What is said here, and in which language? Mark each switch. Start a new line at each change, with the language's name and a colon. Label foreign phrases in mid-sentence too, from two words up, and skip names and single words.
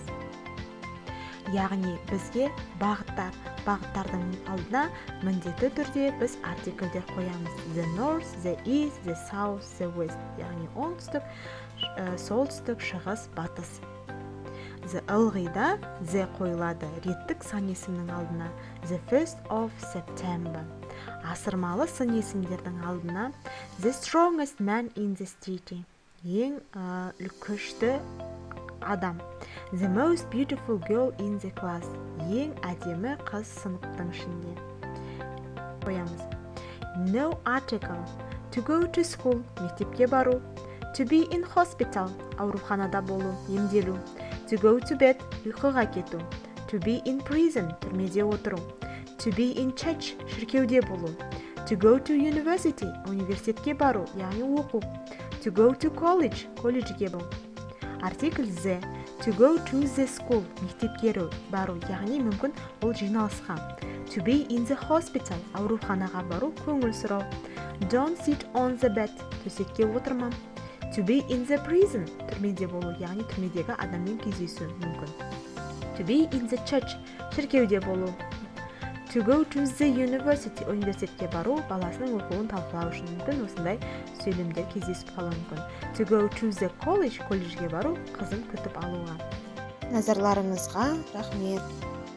Kazakh: Яғни бізге бағыттардың алдына міндетті түрде біз артикльдер қоямыз.
English: The North, the East, the South, the West.
Kazakh: Яғни оңтүстік, солтүстік, шығыс, батыс. Ылғида the қойылады реттік сан есімнің алдына.
English: The 1st of September.
Kazakh: Асырмалы сын есімдердің алдына
English: the strongest man in the city.
Kazakh: Ең күшті адам.
English: The most beautiful girl in the class.
Kazakh: Ең әдемі қыз сыныптың ішінде. Қоямыз.
English: No article. To go to school.
Kazakh: Мектепке бару.
English: To be in hospital.
Kazakh: Ауруханада болу, емделу.
English: To go to bed.
Kazakh: Ұйқыға кету.
English: To be in prison.
Kazakh: Түрмеде отыру.
English: To be in church.
Kazakh: Шіркеуде болу.
English: To go to university.
Kazakh: Университетке бару, яғни оқу.
English: To go to college.
Kazakh: Колледжге болу.
English: Артикль the. To go to the school,
Kazakh: мектепке бару, яғни мүмкін ол жиналысқа.
English: To be in the hospital,
Kazakh: ауруханаға бару, көңіл сұрау.
English: Don't sit on the bed,
Kazakh: төсекке отырма.
English: To be in the prison,
Kazakh: түрмеде болу, яғни түрмедегі адаммен кездесу мүмкін.
English: To be in the church,
Kazakh: шіркеуде болу.
English: To go to the university,
Kazakh: университетке бару, баласының оқуын талқылау үшін мүмкін, осындай сөйлемдер кездесіп қалуы мүмкін.
English: To go to the college,
Kazakh: колледжге бару, қызын күтіп алуға. Назарларыңызға рахмет.